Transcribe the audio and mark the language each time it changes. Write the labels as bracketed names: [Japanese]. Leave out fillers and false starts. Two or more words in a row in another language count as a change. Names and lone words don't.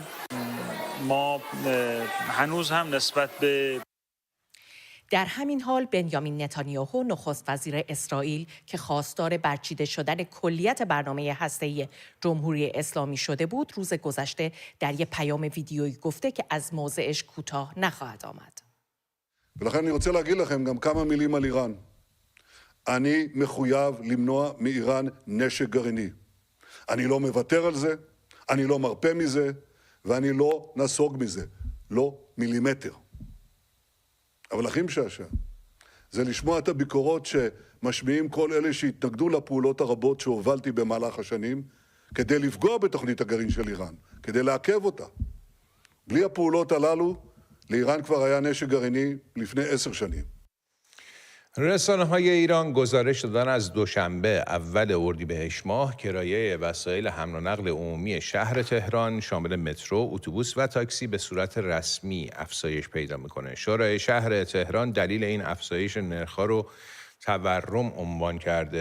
[Persian] ما هنوز هم نسبت به در همین حال بنیامین نتانیاهو نخست وزیر اسرائیل که خواستار برچیده شدن کلیت برنامه هسته‌ای جمهوری اسلامی شده بود، روز گذشته در یک پیام ویدیویی گفته که از موضعش کوتاه נחד آمد. [Hebrew] ולכן אני רוצה להגיד לכם גם כמה מילים על איראן. אני מחויב למנוע מאיראן נשק גרעיני. אני לא מוותר על זה, אני לא מרפה מזה, ואני לא נסוג מזה. לא מילימטר. אבל הכי משעשע זה לשמוע את הביקורות שמשמיעים כל אלה שהתנגדו לפעולות הרבות שהובלתי במהלך השנים, כדי לפגוע בתוכנית הגרעין של איראן, כדי לעכב אותה. בלי הפעולות הללו, לאיראן כבר היה נשק גרעיני לפני 10 שנים. [Persian] رسانه‌های ایران گزارش دادن از دوشنبه اول اردیبهشت ماه کرایه وسایل حمل و نقل عمومی شهر تهران شامل مترو، اتوبوس و تاکسی به صورت رسمی افزایش پیدا میکنه. شورای شهر تهران دلیل این افزایش نرخ‌ها رو تورم عنوان کرده.